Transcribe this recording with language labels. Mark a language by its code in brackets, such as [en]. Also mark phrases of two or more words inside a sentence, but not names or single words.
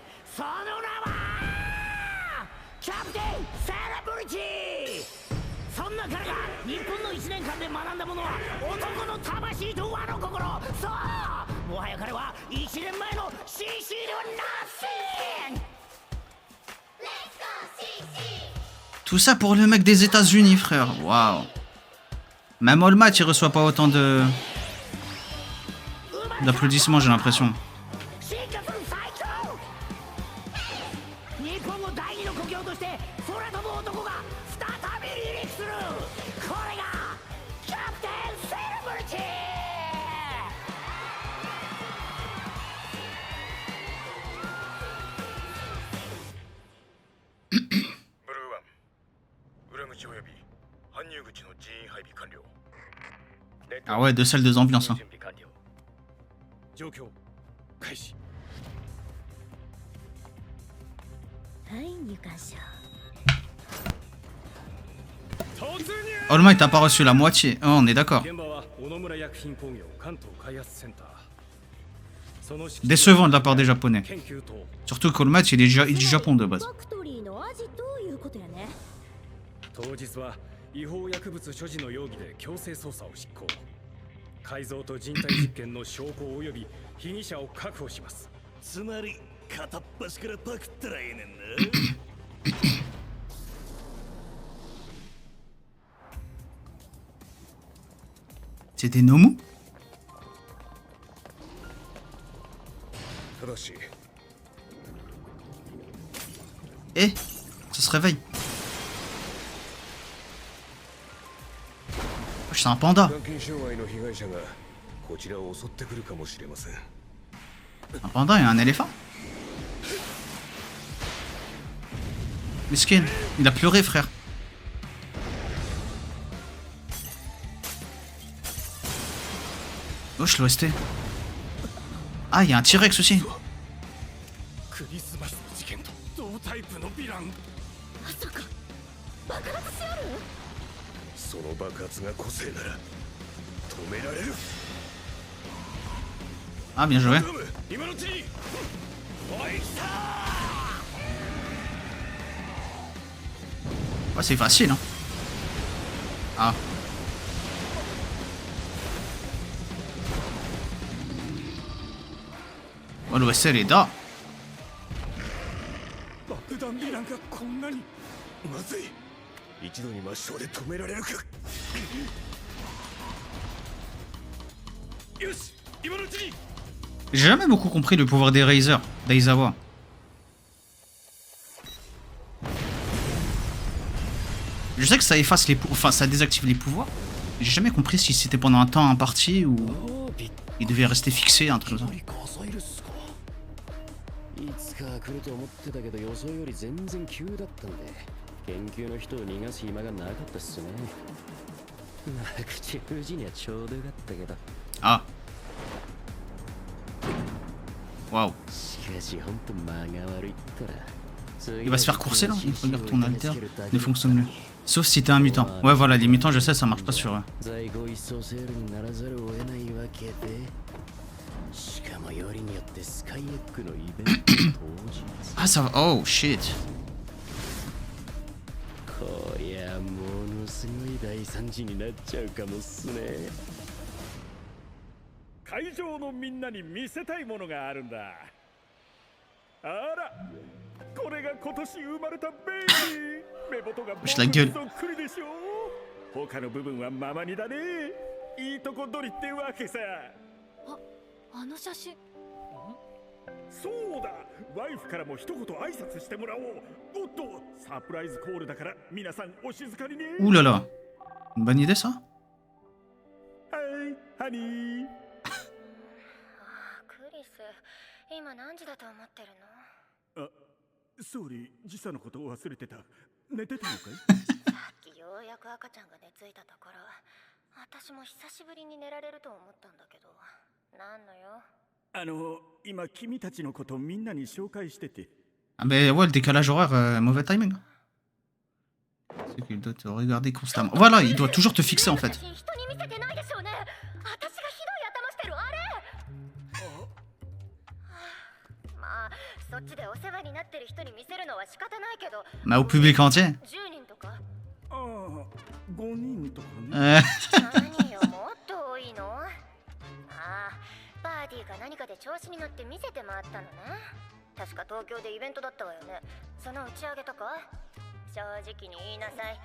[ja] その名はキャプテンセレブリティ。そんな彼が日本の1年間で学んだものは男の魂と和の心。そう、もはや彼は1年前の CC では nothing。 [fr] Tout ça pour le mec des États-Unis, frère. Waouh. Même All Might, il reçoit pas autant de d'applaudissements, j'ai l'impression. [ja] 進化する最強。日本を第二の故郷として空飛ぶ男が再び離陸する。これがキャプテンセレブリティ。ブルーワン、裏口および搬入口の人員配備完了。 [fr] Ah ouais, 2 salles, 2 ambiances. Hein. [ja] 状況開始。はい入館者。突入。 [fr] All Might a pas reçu la moitié. Oh, on est d'accord. [ja] 現場は小野村薬品工業関東開発センター。その敷地 [fr] Décevant de la part des Japonais. [ja] 研究棟 [fr] Surtout qu'All Might, il est du Japon de base. [ja] ファクトリーのアジということやね。当日は違法薬物所持の容疑で強制捜査を執行。改造と人体実験の証拠及び被疑者を確保します。つまり片っ端からパクったらええねんな。 [fr] C'est des Nomu? [ja] ただし [fr] Eh, ça se réveille. C'est un panda. [ja] 監禁障害の被害者がこちらを襲ってくるかもしれません。 [fr] Un panda et un éléphant? Miskin, il a pleuré, frère. Wesh, l'OST. Ah, il y a un T-Rex aussi. [ja] クリスマスの事件と同タイプのヴィラン。まさか爆発しある？その爆発が個性なら止められる。 [fr] Ah, bien joué. [ja] 今のうちに。おい来た。 [fr] Ouais, c'est facile, hein. Ah. Oh, l'OST, elle est là. [ja] 爆弾ヴィランがこんなに。まずい。一度に真正で止められるか。よし、今のうちに。 [fr] J'ai jamais beaucoup compris le pouvoir des Razors d'Aizawa. Je sais que ça efface les enfin ça désactive les pouvoirs. J'ai jamais compris si c'était pendant un temps imparti ou il devait rester fixé, un truc comme ça. [ja] いつか来ると思ってたけど予想より全然急だったんで研究の人を逃がす暇がなかったっすね。まあ口封じにはちょうどよかったけど。 [fr] Ah. Waouh. [ja] しかしほんと間が悪いったら [fr] Il va se faire courser là. Il regarde ton alter. Ne fonctionne mieux. Sauf si t'es un mutant. Ouais, voilà, les mutants, je sais, ça marche pas sur eux. [ja] 在庫一掃セールにならざるを得ないわけでしかもよりによってスカイエッグのイベント当日 [fr] Ah, ça va. [en] Oh shit. [ja] こりゃものすごい大惨事になっちゃうかもっすね。会場のみんなに見せたいものがあるんだ。あら、これが今年生まれたベイビー。目元が僕にそっくりでしょ。他の部分はままにだね。いいとこ取りってわけさ。あの写真。そうだ、ワイフからも一言挨拶してもらおう。おっと、サプライズコールだから皆さんお静かにね。 [fr] Ouh là là. Une bonne idée ça? [ja] はい、ハニー。クリス、今何時だと思ってるの？あ、ソーリー、時差のことを忘れてた。寝てたのかい？さっきようやく赤ちゃんが寝ついたところ、私も久しぶりに寝られると思ったんだけど、なんのよ。今君たちのことみんなに紹介してて。 [fr] Ah mais ouais, le décalage horaire, mauvais timing. C'est qu'il doit te regarder constamment. Voilà, il doit toujours te fixer en fait. [ja] 人に見せてないでしょうね。私がひどい頭してるあれ。まあ、そっちでお世話になってる人に見せるのは仕方ないけど。 [fr] Mais au public entier. [ja] 10 人とか。ああ、5人とかね。何よ、もっと多いの？ああ、パーティーか何かで調子に乗って見せて回ったのね。確か東京でイベントだったわよね。その打ち上げとか？正直に言いなさい。